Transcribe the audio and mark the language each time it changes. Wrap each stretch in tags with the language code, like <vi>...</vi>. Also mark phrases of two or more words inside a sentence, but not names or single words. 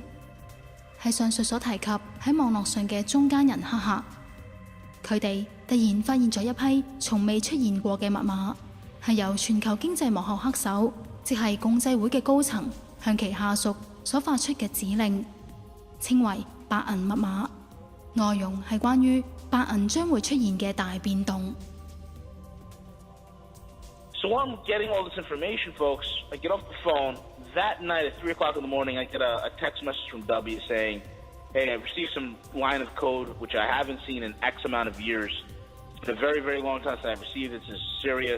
<yue>係上述所提及喺網絡上嘅中間人黑客，佢哋突然發現咗一批從未出現過嘅密碼，係由全球經濟幕後黑手，即係共濟會嘅高層向其下屬所發出嘅指令，稱為白銀密碼。內容係關於白銀將會出現嘅大變動。</yue> <en>So while I'm getting all this information, folks, I get off the phone. That night at 3 o'clock in the morning, I get a text message from W saying, hey, I've received some line of code which I haven't seen in X amount of years. It's been a very, very long time since I've received it.</en>